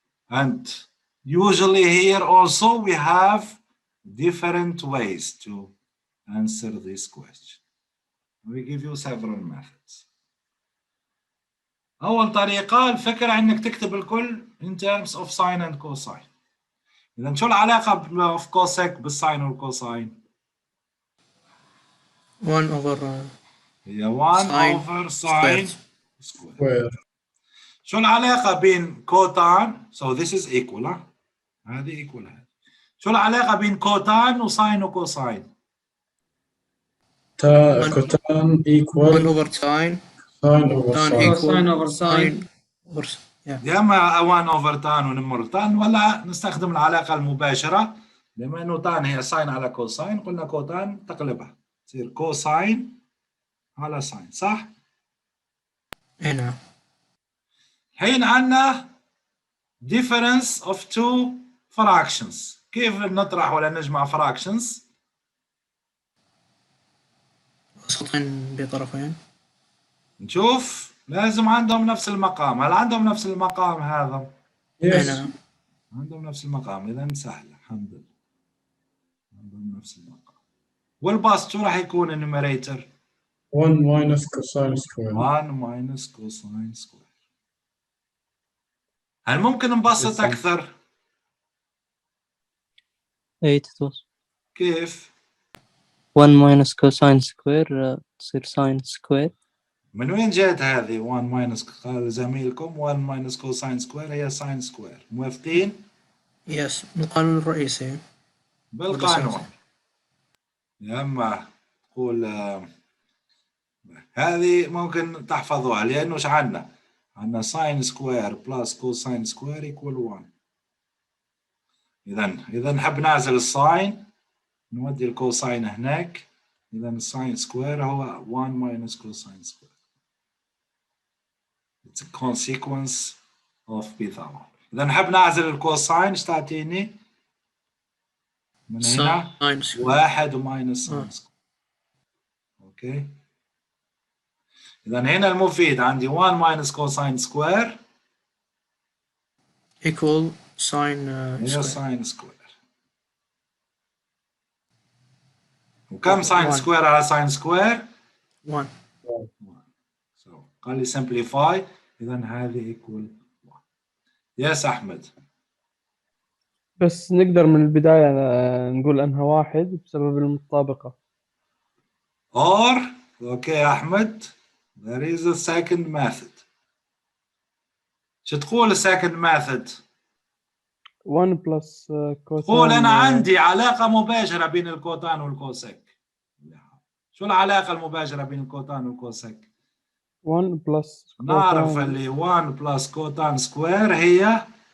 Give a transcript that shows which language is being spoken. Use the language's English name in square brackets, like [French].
[English] And usually here also we have different ways to answer this question. We give you several methods. [Arabic] أول طريقة الفكرة إنك تكتب الكل [English] in terms of sine and cosine. [Arabic] إذا شو العلاقة [English] of cosec [Arabic] بالساين والكوساين؟ [English] 1 over [Arabic] هي 1 [English] sine over squared. sine square. وير [Arabic] شو العلاقة بين كوتان؟ [English] So this is equal [Arabic] ها؟ هذه equal هذه. شو العلاقة بين كوتان وساين وكوساين؟ كوتان 1 [English] over sine. Sine over Tan sine. equal Cosine over sine sine. over yeah. [Arabic] يا اما 1 اوفر تان ونمر تان، ولا نستخدم العلاقة المباشرة. بما انه تان هي ساين على كوساين، قلنا كوتان تقلبها تصير كوساين على ساين، صح؟ نعم. الحين عندنا [English] difference of two fractions. [Arabic] كيف نطرح ولا نجمع fractions؟ وسطين بطرفين. نشوف لازم عندهم نفس المقام. هل عندهم نفس المقام هذا؟ يس نعم. عندهم نفس المقام، إذا سهلة الحمد لله. عندهم نفس المقام. والبسط شو راح يكون النيوميريتور؟ [English] 1 minus cosine square. 1 minus cosine square. [Arabic] هل ممكن نبسط أكثر؟ اي تتوصل. كيف؟ [English] 1 minus cosine square [Arabic] تصير [English] sin square. [Arabic] من وين جات هذه 1 minus؟ قال زميلكم [English] 1 minus cosine square [Arabic] هي sin square. موافقين؟ يس القانون الرئيسي. بالقانون. يا اما تقول هذه ممكن تحفظوها، لانه ايش عندنا؟ عندنا ساين سكوير بلس كوساين سكوير يكوال 1. اذا نحب نعزل الساين، نودي الكوساين هناك. اذا الساين سكوير هو [English] 1 minus cosine square. It's a consequence of Pythagorean. [Arabic] اذا نحب نعزل الكوساين ايش تعطيني؟ من هنا [English] Sin square. 1 minus sine square. Okay. [Arabic] إذا هنا المفيد عندي [English] 1 minus cosine square equal sin [Arabic] هي [English] square. sin square. [Arabic] وكم sin 1. [English] square [Arabic] على [English] sin square؟ 1. [Arabic] So قال لي simplify. إذا هذه equal 1. [English] Yes أحمد. [Arabic] بس نقدر من البداية نقول أنها واحد بسبب المطابقة. [English] Or okay أحمد, there is a second method. [Arabic] شو تقول second method؟ [English] 1 plus cotan. [Arabic] قول أنا عندي علاقة مباشرة بين الكوتان والكوسيك. شو العلاقة المباشرة بين الكوتان والكوسيك؟ 1 بلس نعرف اللي 1 بلس كوتان سكوير هي